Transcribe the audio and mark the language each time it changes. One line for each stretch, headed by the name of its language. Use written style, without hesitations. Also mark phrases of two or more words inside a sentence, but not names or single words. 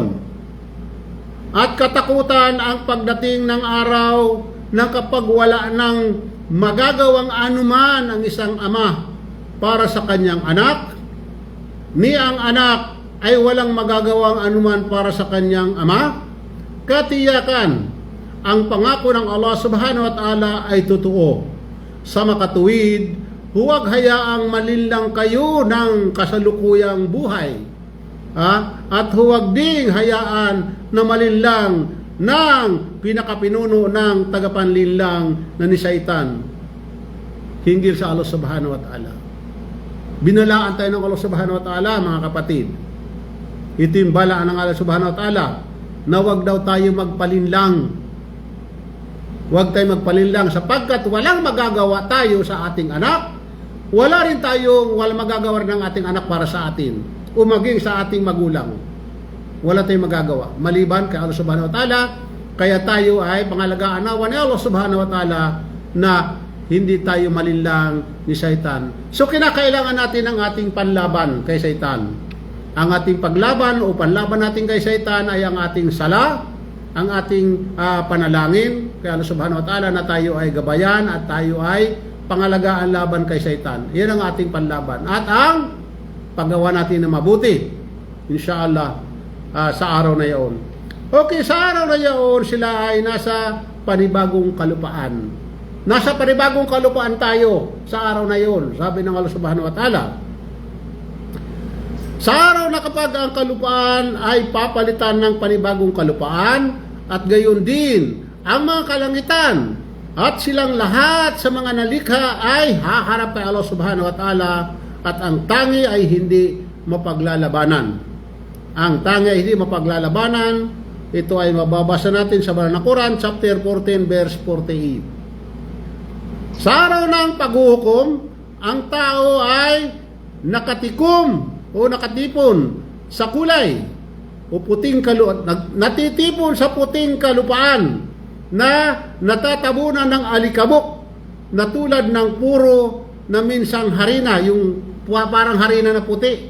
Filipino: At katakutan ang pagdating ng araw na kapag wala ng magagawang anuman ang isang ama para sa kanyang anak, ni ang anak ay walang magagawang anuman para sa kanyang ama. Katiyakan, ang pangako ng Allah
Arabic: سبحانه وتعالى
Filipino: ay totoo. Sa makatuwid, huwag hayaang malinlang kayo ng kasalukuyang buhay. At huwag ding hayaan na malinlang ng pinakapinuno ng tagapanlinlang na ni Satan hinggil sa Allah
Arabic: سبحانه وتعالى.
Filipino: Binalaan tayo ng Allah
Arabic: سبحانه وتعالى,
Filipino: mga kapatid. Ito yung balaan ng Allah
Arabic: سبحانه وتعالى
Filipino: na huwag daw tayo magpalinlang. Huwag tayo magpalinlang sapagkat walang magagawa tayo sa ating anak. Wala rin walang magagawa ng ating anak para sa atin o maging sa ating magulang. Wala tayong magagawa maliban kay Allah
Arabic: سبحانه وتعالى.
Filipino: Kaya tayo ay pangalagaan nawa ni Allah
Arabic: سبحانه وتعالى
Filipino: na hindi tayo malinlang ni Satan. So kinakailangan natin ang ating panlaban kay Satan. Ang ating paglaban o panlaban natin kay Satan ay ang ating sala, ang ating panalangin kay Allah
Arabic: سبحانه وتعالى
Filipino: na tayo ay gabayan at tayo ay pangalagaan laban kay Satan. Yan ang ating panlaban. At ang paggawa natin na mabuti, inshallah, sa araw na yaon. Okay, sa araw na yaon, sila ay nasa panibagong kalupaan. Nasa panibagong kalupaan tayo sa araw na yaon, sabi ng Allah
Arabic: سبحانه وتعالى.
Filipino: Sa araw na kapag ang kalupaan ay papalitan ng panibagong kalupaan, at gayon din ang mga kalangitan, at silang lahat sa mga nalikha ay haharap kay Allah
Arabic: سبحانه وتعالى,
Filipino: at ang tangi ay hindi mapaglalabanan. Ang tangi ay hindi mapaglalabanan. Ito ay mababasa natin sa Banal na Quran,
English: chapter 14, verse 48.
Filipino: Sa araw ng paghuhukom, ang tao ay nakatikom o nakatipon sa kulay o puting natitipon sa puting kalupaan na natatabunan ng alikabok na tulad ng puro na minsang harina, yung parang harina na puti.